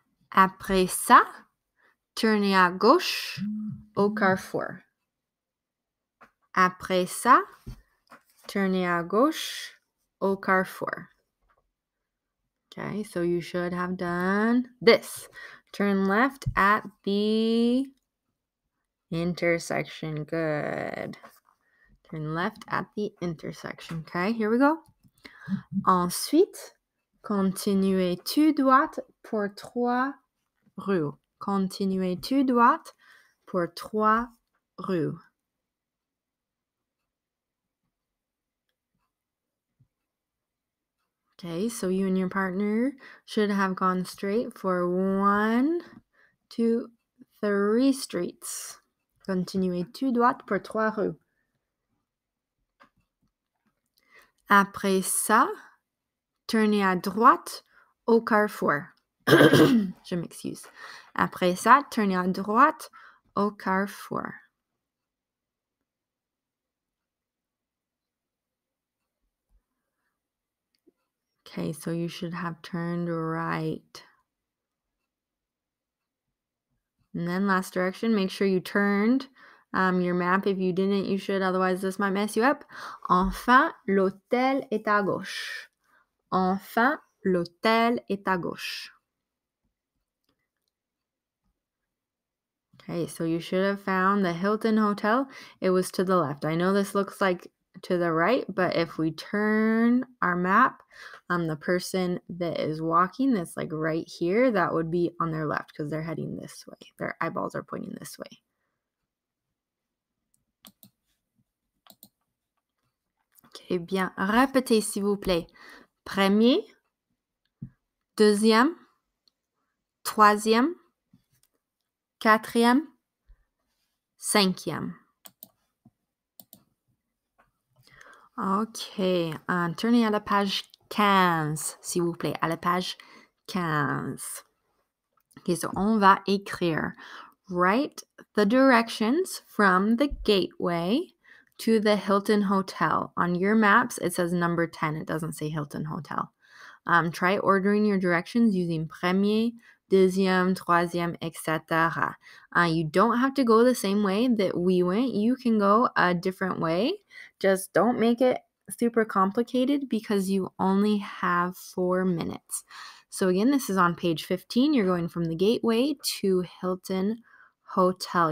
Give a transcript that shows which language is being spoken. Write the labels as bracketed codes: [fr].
[fr] Après ça, tournez à gauche au carrefour. Après ça, tournez à gauche au carrefour. [en] Okay, so you should have done this. Turn left at the intersection. Good. Turn left at the intersection. Okay, here we go. [fr] Ensuite, continuez tout droit pour 3 rues. Continuez tout droit pour 3 rues. [en] Okay, so you and your partner should have gone straight for 1, 2, 3 streets. [fr] Continuez tout droit pour 3 rues. Après ça, tournez à droite au carrefour. Je m'excuse. Après ça, tournez à droite au carrefour. [en] Okay, so you should have turned right. And then last direction, make sure you turned your map. If you didn't, you should. Otherwise, this might mess you up. Enfin, l'hôtel est à gauche. Enfin, l'hôtel est à gauche. Okay, so you should have found the Hilton Hotel. It was to the left. I know this looks like to the right, but if we turn our map, the person that is walking that's like right here, that would be on their left because they're heading this way. Their eyeballs are pointing this way. [fr] Okay, bien. Répétez, s'il vous plaît. Premier, deuxième, troisième, quatrième, cinquième. OK. Tournez à la page 15, s'il vous plaît. À la page 15. OK, so on va écrire. [en] Write the directions from the gateway to the Hilton Hotel. On your maps, it says number 10. It doesn't say Hilton Hotel. Try ordering your directions using [fr] premier, deuxième, troisième, [en] etc. You don't have to go the same way that we went. You can go a different way. Just don't make it super complicated because you only have 4 minutes. So again, this is on page 15. You're going from the gateway to Hilton Hotel.